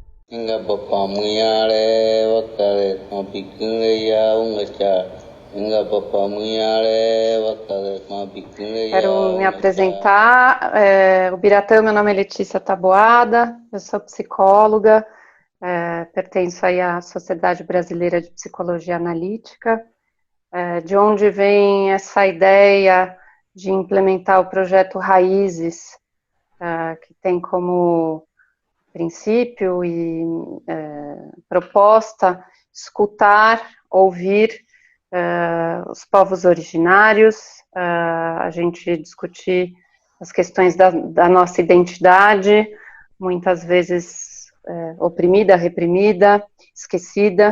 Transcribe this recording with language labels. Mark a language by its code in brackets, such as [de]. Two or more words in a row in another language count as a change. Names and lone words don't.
[pt] Inga papa muyare wakare mapikunleya ungacha. Inga papa muyare wakare mapikunleya Quero me ungacha. apresentar. Ubiratã, meu nome é Letícia Taboada, eu sou psicóloga, pertenço aí à Sociedade Brasileira de Psicologia Analítica, de onde vem essa ideia de implementar o projeto Raízes, que tem como princípio e proposta escutar, ouvir os povos originários, a gente discutir as questões da nossa identidade, muitas vezes oprimida, reprimida, esquecida.